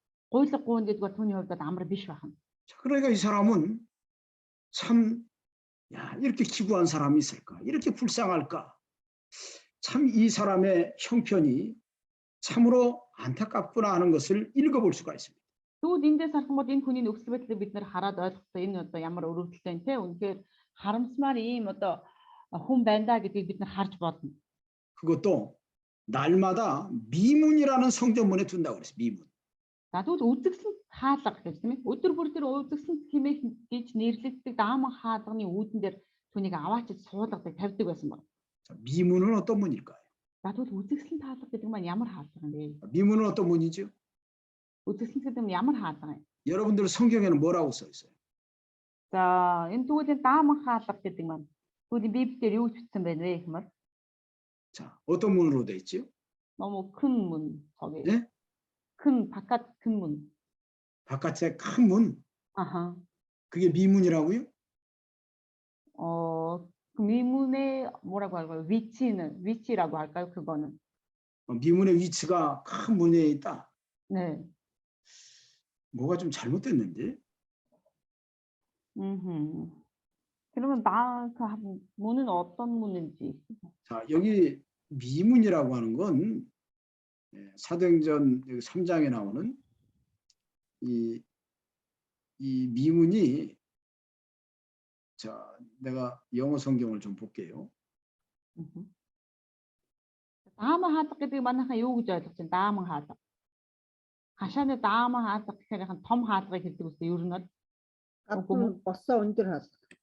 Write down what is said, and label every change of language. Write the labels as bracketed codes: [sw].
[mn] Гуйлга гуйна гэдэг бол түүний хувьд амар биш байна. [ko] 자, 그러니까 이 사람은 참, 야, 이렇게 기구한 사람이 있을까? 이렇게 불쌍할까? 참 이 사람의 형편이 참으로 안타깝구나 하는 것을 읽어볼 수가 있습니다. [mn] Тэгвэл эндээс харсан бол энэ хүний нөхцөл байдлыг бид нэр хараад ойлгохдоо энэ одоо ямар өрөвдөлтэй те үнэхээр харамсмаар ийм одоо хүн байна да гэдгийг бид нар харж бодно. [ko] 그것도 날마다 미문이라는 성전문에 둔다고 그랬어요. 미문. [mn] За тэгвэл үзэгсэн хаалга гэж тийм ээ. Өдөр бүр тэр үзэгсэн хэмээх гэж нэрлэгддэг дааман хаалганы үүдэн дээр түүнийг аваачиж суулгадаг тавьдаг байсан баг. [ko] 자, 미문은 어떤 문일까요? [mn] За тэгвэл үзэгсэн хаалга гэдэг нь ямар хаалга юм бэ? [ko] 미문은 어떤 문이죠? [mn] Үзэгсэн гэдэг нь ямар хаалга юм? [ko] 여러분들 성경에는 뭐라고 써 있어요? [mn] За энэ тэгвэл дааман хаалга гэдэг маань түүний Библиэр юу бичсэн байна вэ гэмээр? [ko] 자, 어떤 문으로 돼 있지요? 너무 큰 문 거기. 예? 큰 바깥 큰 문. 바깥에 큰 문. 아하. 그게 미문이라고요? 그 미문의 뭐라고 할까요? 위치라고 할까요? 그거는. 미문의 위치가 큰 문에 있다. 네. 뭐가 좀 잘못됐는데? 그러면 그 문은 어떤 문인지. 자, 여기 미문이라고 하는 건 사도행전 3장에 나오는 이 미문이, 자, 내가 영어 성경을 좀 볼게요. [mn] дааман хаалга гэдэг манайхан юу гэж ойлгож байна? дааман хаалга. Хашааны дааман хаалга гэхээр яхан том хаалгыг хэлдэг үстэй ер нь бол гадна босоо өндөр хаалга.